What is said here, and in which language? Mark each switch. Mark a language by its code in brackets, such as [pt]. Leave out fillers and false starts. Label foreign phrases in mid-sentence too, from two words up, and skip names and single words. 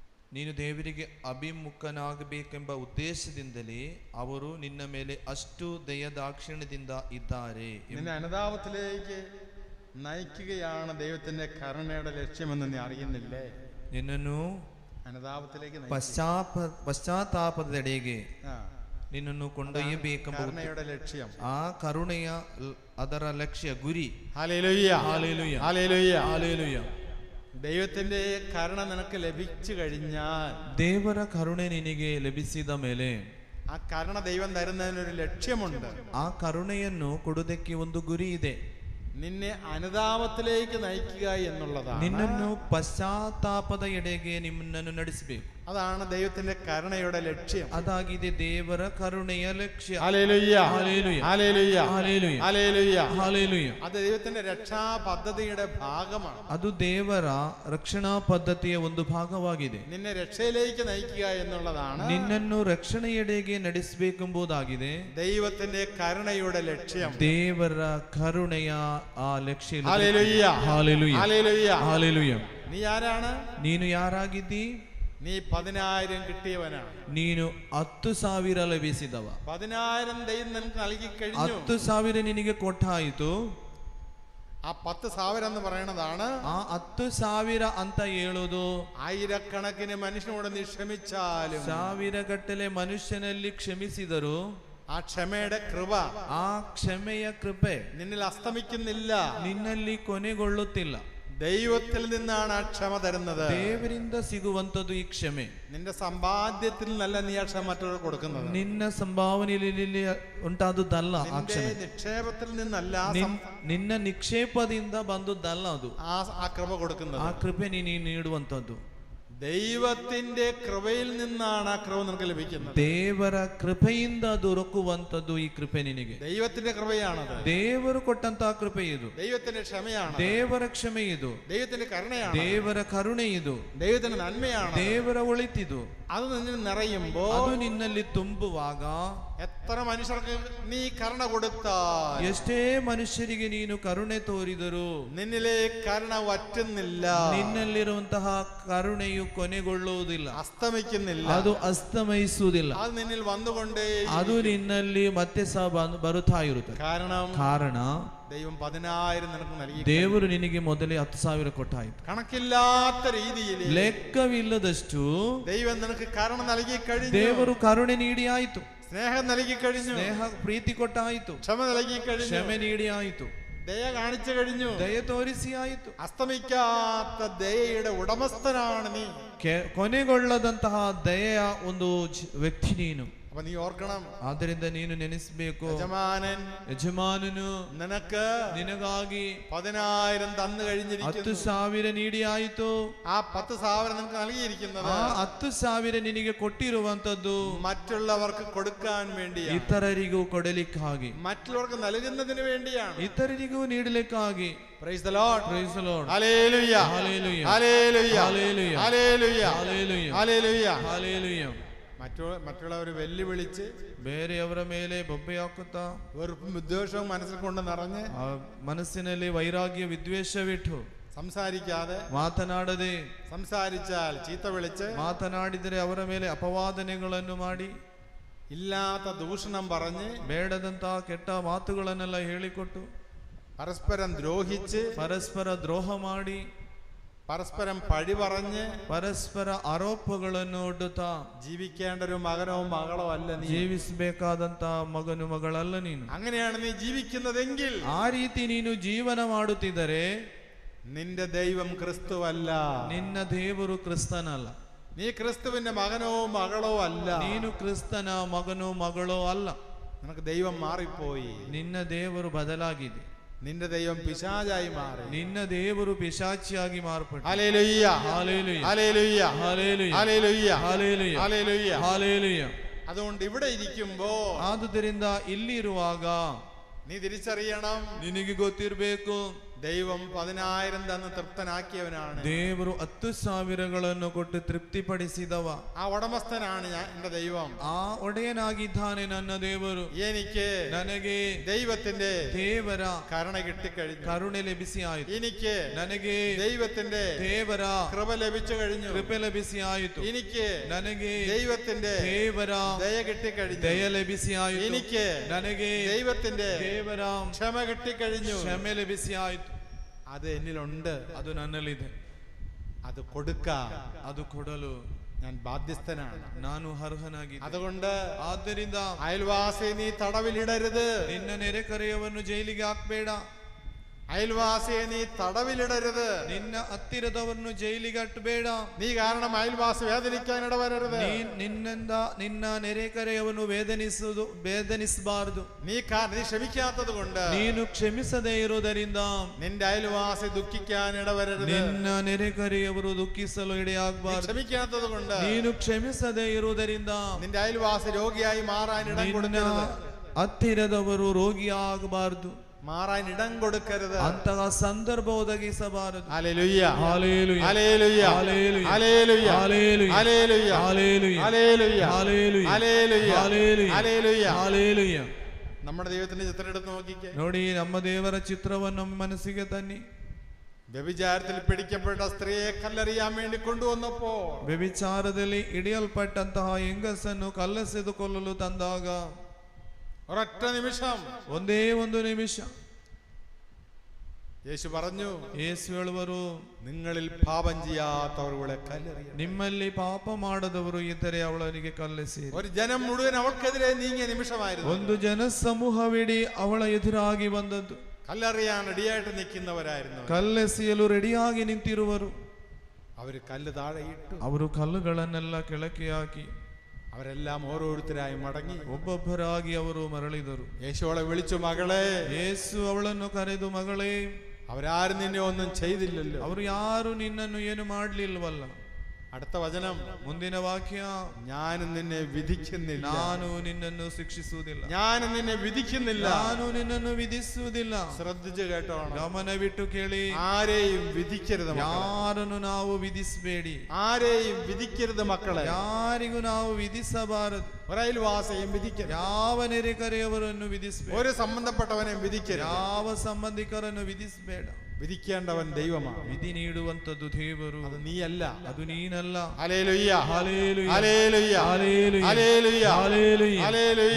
[kn] ನೀನು ದೇವರಿಗೆ ಅಭಿಮುಖನಾಗಬೇಕೆಂಬ ಉದ್ದೇಶದಿಂದಲೇ ಅವರು ನಿನ್ನ ಮೇಲೆ ಅಷ್ಟು ദയദാക്ഷിണ്യದಿಂದ ಇದ್ದಾರೆ. [ml] നിന്നെ അനുതാപത്തിലേക്ക് നയിക്കുകയാണ് ദൈവത്തിന്റെ കരുണയുടെ ലക്ഷ്യമെന്ന് നീ അറിയുന്നില്ലേ? [kn] ನಿನ್ನನ್ನು [ml] അനുതാപത്തിലേക്ക് [kn] ಪಶ್ಚಾತ್ತಾಪದೆಡೆಗೆ ನಿನ್ನನ್ನು ಕೊಂಡೊಯ್ಯಬೇಕೆಂಬ [ml] കരുണയുടെ ലക്ഷ്യം, [kn] ಆ ಕರುಣೆಯ ಅದರ ಲಕ್ಷ್ಯ ಗುರಿ. [ml] ഹല്ലേലൂയ, ഹല്ലേലൂയ, ഹല്ലേലൂയ, ഹല്ലേലൂയ. ദൈവത്തിന്റെ കരുണ നിനക്ക് ലഭിച്ചു കഴിഞ്ഞാൽ, [kn] ದೇವರ ಕರುಣೆ ನಿನಗೆ ಲಭಿಸಿದ ಮೇಲೆ [ml] ആ കരുണ ദൈവം തരുന്നതിനൊരു ലക്ഷ്യമുണ്ട്. [kn] ಆ ಕರುಣೆಯನ್ನು ಕೊಡುವುದಕ್ಕೆ ಒಂದು ಗುರಿ ಇದೆ. [ml] നിന്നെ അനുതാപത്തിലേക്ക് നയിക്കുക എന്നുള്ളതാണ്. [kn] ನಿನ್ನನ್ನು ಪಶ್ಚಾತ್ತಾಪದ ಎಡೆಗೆ ನಿಮ್ಮನ್ನು ನಡೆಸಬೇಕು. [ml] അതാണ് ദൈവത്തിന്റെ കരുണയുടെ ലക്ഷ്യം. [kn] ಅದಾಗಿದೆ ದೇವರ ಕರುಣೆಯ ಲಕ್ಷ್ಯ. [ml] ഹല്ലേലൂയ, ഹല്ലേലൂയ, ഹല്ലേലൂയ, ഹല്ലേലൂയ, ഹല്ലേലൂയ, ഹല്ലേലൂയ. അത് ദൈവത്തിന്റെ രക്ഷാ പദ്ധതിയുടെ ഭാഗമാണ്. [kn] ಅದು ದೇವರ ರಕ್ಷಣಾ ಪದ್ಧತಿಯ ಒಂದು ಭಾಗವಾಗಿದೆ. [ml] നിന്നെ രക്ഷയിലേക്ക് നയിക്കുക എന്നുള്ളതാണ് [kn] ನಿನ್ನನ್ನು ರಕ್ಷಣೆಯೆಡೆಗೆ ನಡೆಸಬೇಕೆಂಬುದಾಗಿದೆ [ml] ദൈവത്തിന്റെ കരുണയുടെ ലക്ഷ്യം. [kn] ದೇವರ ಕರುಣೆಯ ಆ ಲಕ್ಷ್ಯ. [ml] ഹല്ലേലൂയ, ഹല്ലേലൂയ, ഹല്ലേലൂയ. ഹല്ലേലൂയ. നീ ആരാണ്? [kn] ನೀನು ಯಾರಾಗಿದ್ದಿ? [ml] നീ 10,000 കിട്ടിയവനാണ്. [kn] ನೀನು 10,000 ಲಭಿಸಿದವ. [ml] 10,000 ദൈവം നിനക്ക് നൽകി കഴിഞ്ഞു. [kn] 10,000 ನಿನಗೆ ಕೊಟ್ಟಾಯಿತು. [ml] ആ 10,000 എന്ന് പറയണതാണ് [kn] ಆ 10,000 ಅಂತ ಹೇಳೋದು [ml] ആയിരക്കണക്കിന് മനുഷ്യനോട് നീ ക്ഷമിച്ചാലും, [kn] ಸಾವಿರಗಟ್ಟಲೆ ಮನುಷ್ಯನಲ್ಲಿ ಕ್ಷಮಿಸಿದರು [ml] ആ ക്ഷമയുടെ കൃപ, [kn] ಆ ಕ್ಷಮೆಯ ಕೃಪೆ [ml] നിന്നിൽ അസ്തമിക്കുന്നില്ല. [kn] ನಿನ್ನಲ್ಲಿ ಕೊನೆಗೊಳ್ಳುತ್ತಿಲ್ಲ. [ml] ദൈവത്തിൽ നിന്നാണ് ആ ക്ഷമ തരുന്നത്. [kn] ದೇವರಿಂದ ಸಿಗುವಂತದ್ದು ಈ ಕ್ಷಮೆ. [ml] നിന്റെ സമ്പാദ്യത്തിൽ നിന്നല്ല നീ ആ ക്ഷമ മറ്റുള്ളവർക്ക് കൊടുക്കുന്നത്. [kn] ನಿನ್ನ ಸಂಭಾವನೆಯಲ್ಲಿ ಉಂಟಾದುದಲ್ಲ ಆ [ml] നിന്റെ [kn] ಕ್ಷಮೆ. [ml] നിക്ഷേപത്തിൽ നിന്നല്ല [kn] ನಿನ್ನ ನಿಕ್ಷೇಪದಿಂದ ಬಂದುದಲ್ಲ ಅದು [ml] ആ കൃപ കൊടുക്കുന്നത്. [kn] ಆ ಕೃಪೆ ನೀನು ನೀಡುವಂತದ್ದು. [ml] ദൈവത്തിന്റെ കൃപയിൽ നിന്നാണ് ആ കൃപ നിനക്ക് ലഭിക്കുന്നത്. [kn] ದೇವರ ಕೃಪೆಯಿಂದ ದೊರಕುವಂತದ್ದು ಈ ಕೃಪೆ ನಿನಗೆ. [ml] ദൈവത്തിന്റെ കൃപയാണത്. [kn] ದೇವರು ಕೊಟ್ಟಂತಹ ಕೃಪೆ ಇದು. [ml] ദൈവത്തിന്റെ ക്ഷമയാണ്. [kn] ದೇವರ ಕ್ಷಮೆ ಇದು. [ml] ദൈവത്തിന്റെ കരുണയാണ്. [kn] ದೇವರ ಕರುಣೆ ಇದು. [ml] ദൈവത്തിന്റെ നന്മയാണ്. [kn] ದೇವರ ಒಳಿತಿದು. [ml] അത് നിന്നിൽ നിറയുമ്പോ, [kn] ಅದು ನಿನ್ನಲ್ಲಿ ತುಂಬುವಾಗ [ml] എത്ര മനുഷ്യർക്ക് നീ കരുണ കൊടുത്താൽ, [kn] ಎಷ್ಟೇ ಮನುಷ್ಯರಿಗೆ ನೀನು ಕರುಣೆ ತೋರಿದರು [ml] നിന്നിലെ കരുണ വറ്റുന്നില്ല, [kn] ನಿನ್ನಲ್ಲಿರುವಂತಹ ಕರುಣೆಯು ಕೊನೆಗೊಳ್ಳುವುದಿಲ್ಲ, [ml] അസ്തമിക്കുന്നില്ല, [kn] ಅದು ಅಸ್ತಮಯಿಸುವುದಿಲ್ಲ. [ml] അത് നിന്നിൽ വന്നുകൊണ്ടേ, [kn] ಅದು ನಿನ್ನಲ್ಲಿ ಮತ್ತೆ ಸಹ ಬರುತ್ತಾ ಇರುತ್ತದೆ. ಕಾರಣ [ml] ദൈവം 10,000 നിനക്ക് നൽകി. [kn] ದೇವರು ನಿನಗೆ ಮೊದಲೇ 10,000 ಕೊಟ್ಟಾಯಿತು. [ml] കണക്കില്ലാത്ത രീതിയിൽ, [kn] ಲೆಕ್ಕವಿಲ್ಲದಷ್ಟು [ml] ദൈവം നിനക്ക് കരുണ നൽകി കഴിഞ്ഞു. [kn] ದೇವರು ಕರುಣೆ ನೀಡಿ ಆಯಿತು. [ml] സ്നേഹം നൽകി കഴിഞ്ഞു. [kn] ಸ್ನೇಹ ಪ್ರೀತಿ ಕೊಟ್ಟಾಯಿತು. [ml] ಕ್ಷമ നൽകി കഴിഞ്ഞു. [kn] ಕ್ಷಮೆ ನೀಡಿ ಆಯಿತು. [ml] ദയ കാണിച്ചു കഴിഞ്ഞു. [kn] ದಯ ತೋರಿಸಿ ಆಯಿತು. [ml] അസ്തമിക്കാത്ത ദയയുടെ ഉടമസ്ഥനാണ് നീ. [kn] ಕೊನೆಗೊಳ್ಳದಂತಹ ದಯೆಯ ಒಂದು ವ್ಯಕ್ತಿ ನೀನು. [ml] അപ്പൊ നീ ഓർക്കണം, [kn] ಆದ್ದರಿಂದ ನೀನು ನೆನೆಸಬೇಕು, [ml] യജമാനನು നിനക്ക് നിനಗಾಗಿ 10,000 തന്നു കഴിഞ്ഞിരിക്കുന്നു. [kn] 10,000 ನೀಡಿ ಆಯಿತು. [ml] ആ 10,000 നിനക്ക് നൽകിയിരിക്കുന്നത് [kn] ಆ 10,000 ನಿನಗೆ ಕೊಟ್ಟಿರುವಂತದ್ದು [ml] മറ്റുള്ളവർക്ക് കൊടുക്കാൻ വേണ്ടിയാണ്. [kn] ಇತರರಿಗೂ ಕೊಡಲಿಕ್ಕಾಗಿ, [ml] മറ്റുള്ളവർക്ക് നൽകുന്നതിന് വേണ്ടിയാണ്. [kn] ಇತರರಿಗೂ ನೀಡಲಿಕ್ಕಾಗಿ. [en] Praise the Lord. Praise the Lord. Hallelujah. Hallelujah. Hallelujah. Hallelujah. Hallelujah. Hallelujah. Hallelujah. Hallelujah. [ml] മറ്റുള്ളവർ വെല്ലുവിളിച്ച്, [kn] ಬೇರೆಯವರ ಮೇಲೆ ಬೊಬ್ಬೆ ಹಾಕುತ್ತಾ, [ml] വെറുപ്പും വിദ്വേഷവും മനസ്സിൽ കൊണ്ട് നിറഞ്ഞ്, [kn] ಮನಸ್ಸಿನಲ್ಲಿ ವೈರಾಗ್ಯ ವಿದ್ವೇಷವಿಟ್ಟು [ml] സംസാരിക്കാതെ, [kn] ಮಾತನಾಡದೆ, [ml] സംസാരിച്ചാൽ ചീത്ത വിളിച്ച്, [kn] ಮಾತನಾಡಿದರೆ ಅವರ ಮೇಲೆ ಅಪವಾದನೆಗಳನ್ನು ಮಾಡಿ, [ml] ഇല്ലാത്ത ദൂഷണം പറഞ്ഞ്, [kn] ಬೇಡದಂತಹ ಕೆಟ್ಟ ಮಾತುಗಳನ್ನೆಲ್ಲ ಹೇಳಿಕೊಟ್ಟು, [ml] പരസ്പരം ദ്രോഹിച്ച്, [kn] ಪರಸ್ಪರ ದ್ರೋಹ ಮಾಡಿ, [ml] പരസ്പരം പഴി പറഞ്ഞ്, [kn] ಪರಸ್ಪರ ಆರೋಪಗಳನ್ನು ಒಡ್ಡುತ್ತಾ [ml] ജീവിക്കേണ്ട ഒരു മകനോ മകളോ അല്ല നീ. [kn] ಜೀವಿಸಬೇಕಾದಂತ ಮಗನು ಮಗಳಲ್ಲ ನೀನು. [ml] അങ്ങനെയാണ് നീ ജീവിക്കുന്നതെങ്കിൽ, [kn] ಆ ರೀತಿ ನೀನು ಜೀವನ ಮಾಡುತ್ತಿದ್ದರೆ [ml] നിന്റെ ദൈവം ക്രിസ്തുവല്ല. [kn] ನಿನ್ನ ದೇವರು ಕ್ರಿಸ್ತನಲ್ಲ. [ml] നീ ക്രിസ്തുവിന്റെ മകനോ മകളോ അല്ല. [kn] ನೀನು ಕ್ರಿಸ್ತನ ಮಗನೋ ಮಗಳೋ ಅಲ್ಲ. [ml] നിനക്ക് ദൈവം മാറിപ്പോയി. [kn] ನಿನ್ನ ದೇವರು ಬದಲಾಗಿದೆ. [ml] നിന്റെ ദൈവം പിശാചായി മാറി. [kn] ನಿನ್ನ ದೇವರು ಪಿಶಾಚಿಯಾಗಿ ಮಾರ್ಪಟ್ಟ. [ml] ഹല്ലേലൂയ. ഹല്ലേലൂയ. ഹല്ലേലൂയ. ഹല്ലേലൂയ. ഹല്ലേലൂയ. ഹല്ലേലൂയ. ഹല്ലേലൂയ. ഹല്ലേലൂയ. അതുകൊണ്ട് ഇവിടെ ഇരിക്കുമ്പോ, [kn] ಆದುದರಿಂದ ಇಲ್ಲಿ ಇರುವಾಗ [ml] നീ തിരിച്ചറിയണം, [kn] ನಿನಗೆ ಗೊತ್ತಿರಬೇಕು, [ml] ദൈവം 10,000 തന്ന് തൃപ്തനാക്കിയവനാണ്. [kn] ದೇವರು 10,000ಗಳನ್ನು ಕೊಟ್ಟು ತೃಪ್ತಿಪಡಿಸಿದವ. [ml] ആ ഉടമസ്ഥനാണ് എന്റെ ദൈവം. [kn] ಆ ಒಡೆಯನಾಗಿದ್ದಾನೆ ನನ್ನ ದೇವರು. [ml] എനിക്ക് [kn] ನನಗೆ [ml] ദൈവത്തിന്റെ [kn] ದೇವರ [ml] കരുണ കിട്ടിക്കഴിഞ്ഞു. [kn] ಕರುಣೆ ಲಭಿಸಿ ಆಯಿತು. [ml] എനിക്ക് [kn] ನನಗೆ [ml] ദൈവത്തിന്റെ [kn] ದೇವರ [ml] കൃപ ലഭിച്ചു കഴിഞ്ഞു. [kn] ಕೃಪೆ ಲಭಿಸಿ ಆಯಿತು. [ml] എനിക്ക് [kn] ನನಗೆ [ml] ദൈവത്തിന്റെ [kn] ದೇವರ [ml] ദയ കിട്ടിക്കഴിഞ്ഞു. [kn] ದಯ ಲಭಿಸಿ ಆಯಿತು. [ml] എനിക്ക് [kn] ನನಗೆ [ml] ദൈവത്തിന്റെ [kn] ದೇವರ [ml] ക്ഷമ കിട്ടിക്കഴിഞ്ഞു. [kn] ಕ್ಷಮೆ ಲಭಿಸಿ ಆಯಿತು. [ml] അത് എന്നിലുണ്ട്, [kn] ಅದು ನನ್ನಲ್ಲಿದೆ. [ml] അത് കൊടുക്കാം, [kn] ಅದು ಕೊಡಲು [ml] ഞാൻ ബാധ്യസ്ഥനാണ്. [kn] ನಾನು ಅರ್ಹನಾಗಿದ್ದೆ. [ml] അതുകൊണ്ട് [kn] ಆದ್ದರಿಂದ [ml] അയൽവാസി നീ തടവിലിടരുത്. [kn] ನಿನ್ನ ನೆರೆಕರೆಯವರನ್ನು ಜೈಲಿಗೆ ಹಾಕ್ಬೇಡ. [ml] അയൽവാസിയെ നീ തടവിലിടരുത്. [kn] ನಿನ್ನ ಹತ್ತಿರದವರನ್ನು ಜೈಲಿಗೆ ಅಟ್ಟಬೇಡ. [ml] നീ കാരണം അയൽവാസി വേദനിക്കാൻ ഇടവരരുത്. [kn] ನಿನ್ನಿಂದ ನಿನ್ನ ನೆರೆಕರೆಯವನು ವೇದನಿಸಬಾರದು. [ml] നീ ക്ഷമിക്കാത്തത് കൊണ്ട്, [kn] ನೀನು ಕ್ಷಮಿಸದೇ ಇರುವುದರಿಂದ [ml] നിന്റെ അയൽവാസി ദുഃഖിക്കാൻ ഇടവരരുത്. [kn] ನಿನ್ನ ನೆರೆಕರೆಯವರು ದುಃಖಿಸಲು ಇಡೆಯಾಗಬಾರದು. [ml] ക്ഷമിക്കാത്തത് കൊണ്ട്, [kn] ನೀನು ಕ್ಷಮಿಸದೇ ಇರುವುದರಿಂದ [ml] നിന്റെ അയൽവാസി രോഗിയായി മാറാൻ ഇടം കൊടുക്കരുത്. [kn] ಹತ್ತಿರದವರು ರೋಗಿಯಾಗಬಾರದು, [ml] മാറാൻ ഇടം കൊടുക്കരുത്. [kn] ಅಂತಹ ಸಂದರ್ಭ ಒದಗಿಸಬಾರದು. [ml] ഹല്ലേലൂയ, ഹല്ലേലൂയ, ഹല്ലേലൂയ, ഹല്ലേലൂയ, ഹല്ലേലൂയ, ഹല്ലേലൂയ, ഹല്ലേലൂയ, ഹല്ലേലൂയ, ഹല്ലേലൂയ, ഹല്ലേലൂയ, ഹല്ലേലൂയ, ഹല്ലേലൂയ, ഹല്ലേലൂയ. നമ്മുടെ ദൈവത്തിന്റെ ചിത്രം എടുത്ത് നോക്കിക്കേ. [kn] ನೋಡಿ, ನಮ್ಮ ದೇವರ ಚಿತ್ರವನ್ನು ಮನಸ್ಸಿಗೆ ತನ್ನಿ. [ml] വ്യഭിചാരത്തിൽ പിടിക്കപ്പെട്ട സ്ത്രീയെ കല്ലെറിയാൻ വേണ്ടി കൊണ്ടുവന്നപ്പോ, [kn] ವ್ಯಭಿಚಾರದಲ್ಲಿ ಹಿಡಿಯಲ್ಪಟ್ಟಂತಹ ಹೆಂಗಸನ್ನು ಕಲ್ಲೆಸೆದು ಕೊಲ್ಲಲು ತಂದಾಗ [ml] ഒരൊറ്റ നിമിഷം, [kn] ಒಂದೇ ಒಂದು ನಿಮಿಷ [ml] യേശു പറഞ്ഞു, [kn] ಯೇಸು ಹೇಳುವರು, [ml] നിങ്ങളിൽ പാപം ചെയ്യാത്തവർ ഇവിടെ കല്ലെറിയും. [kn] ನಿಮ್ಮಲ್ಲಿ ಪಾಪ ಮಾಡದವರು ಇದ್ದರೆ ಅವಳಿಗೆ ಕಲ್ಲೆಸೆಯಿರಿ. [ml] ഒരു ജനം മുഴുവൻ അവൾക്കെതിരെ നീങ്ങിയ നിമിഷമായിരുന്നു. [kn] ಒಂದು ಜನಸಮೂಹವಿಡೀ ಅವಳ ಎದುರಾಗಿ ಬಂದದ್ದು. [ml] കല്ലെറിയാൻ റെഡിയായിട്ട് നിൽക്കുന്നവരായിരുന്നു. [kn] ಕಲ್ಲೆಸೆಯಲು ರೆಡಿಯಾಗಿ ನಿಂತಿರುವರು. [ml] അവര് കല്ല് താഴെ ഇട്ടു. [kn] ಅವರು ಕಲ್ಲುಗಳನ್ನೆಲ್ಲ ಕೆಳಕ್ಕೆ ಹಾಕಿ [ml] അവരെല്ലാം ഓരോരുത്തരായി മടങ്ങി [kn] ಒಬ್ಬೊಬ್ಬರಾಗಿ ಅವರು ಮರಳಿದರು. [ml] യേശു അവളെ വിളിച്ചു, മകളെ. [kn] ಯೇಸು ಅವಳನ್ನು ಕರೆದು, ಮಗಳೇ. [ml] അവരാരും നിന്നെ ഒന്നും ചെയ്തില്ലല്ലോ. [kn] ಅವರು ಯಾರು ನಿನ್ನನ್ನು ಏನು ಮಾಡ್ಲಿಲ್ವಲ್ಲ. [ml] അടുത്ത വചനം, [kn] ಮುಂದಿನ ವಾಕ್ಯ, [ml] ഞാനും നിന്നെ വിധിക്കുന്നില്ല. [kn] ನಾನು ನಿನ್ನನ್ನು ಶಿಕ್ಷಿಸುವುದಿಲ್ಲ. [ml] ഞാനും നിന്നെ വിധിക്കുന്നില്ല. [kn] ನಾನು ನಿನ್ನನ್ನು ವಿಧಿಸುವುದಿಲ್ಲ. [ml] ശ്രദ്ധിച്ചു കേട്ടോണം. [kn] ಗಮನವಿಟ್ಟು ಕೇಳಿ. [ml] ആരെയും വിധിക്കരുത് മക്കളെ. [kn] ಯಾರನ್ನು ನಾವು ವಿಧಿಸಬೇಡಿ. [ml] ആരെയും വിധിക്കരുത് മക്കളെ. [kn] ಯಾರಿಗೂ ನಾವು ವಿಧಿಸಬಾರದು. [ml] ഒരയൽവാസിയും വിധിക്കരുത്. [kn] ಯಾವ ನೆರೆಕರೆಯವರನ್ನು ವಿಧಿಸಬೇಡ. [ml] ഒരു സംബന്ധപ്പെട്ടവനെ വിധിക്കരുത്. [kn] ಯಾವ ಸಂಬಂಧಿಕರನ್ನು ವಿಧಿಸಬೇಡ. [ml] വിധിക്കേണ്ടവൻ ദൈവമാണ്. [kn] ವಿಧಿ ನೀಡುವಂತದ್ದು ದೇವರು, [ml] അത് നീയല്ല. [kn] ಅದು ನೀನಲ್ಲ. [ml] ഹല്ലേലൂയ, ഹല്ലേലൂയ, ഹല്ലേലൂയ, ഹല്ലേലൂയ, ഹല്ലേലൂയ, ഹല്ലേലൂയ, ഹല്ലേലൂയ,